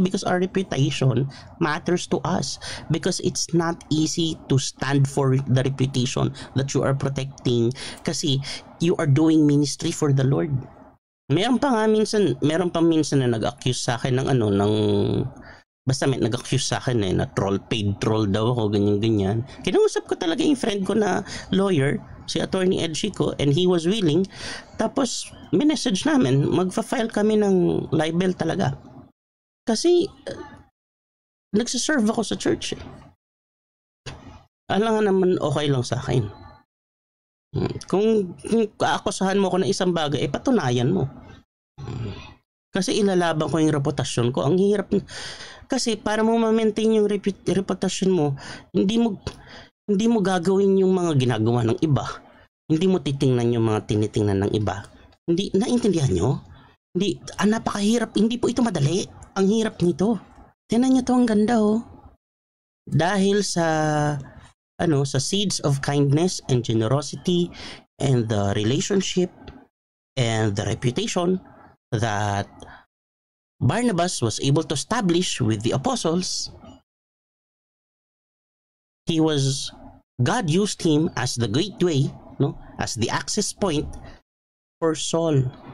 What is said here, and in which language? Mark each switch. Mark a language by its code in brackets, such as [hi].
[en] Because our reputation matters to us. Because it's not easy to stand for the reputation that you are protecting [tl] kasi [en] you are doing ministry for the Lord. [tl] Meron pa minsan na nag-accuse sa akin ng basta may nag-accuse sa akin na paid troll daw ako, ganyan. Kinausap ko talaga yung friend ko na lawyer, si Attorney Ed Chico, [en] and he was willing. [tl] Tapos, minessage namin, magfa-file kami ng libel talaga. Kasi, nagsiserve ako sa church eh. Alam nga naman okay lang sa akin. Kung kaakusahan mo ko ng isang bagay, patunayan mo. Kasi ilalaban ko yung reputasyon ko. Ang hirap. Kasi para mo ma-maintain yung reputasyon mo, hindi mo gagawin yung mga ginagawa ng iba. Hindi mo titingnan yung mga tinitingnan ng iba. Hindi, naintindihan nyo? Hindi, napakahirap. Hindi po ito madali. Ang hirap nito. Tingnan nyo to, ang ganda oh. [en] Dahil sa seeds of kindness and generosity and the relationship and the reputation that Barnabas was able to establish with the apostles, God used him as the gateway, as the access point for Saul.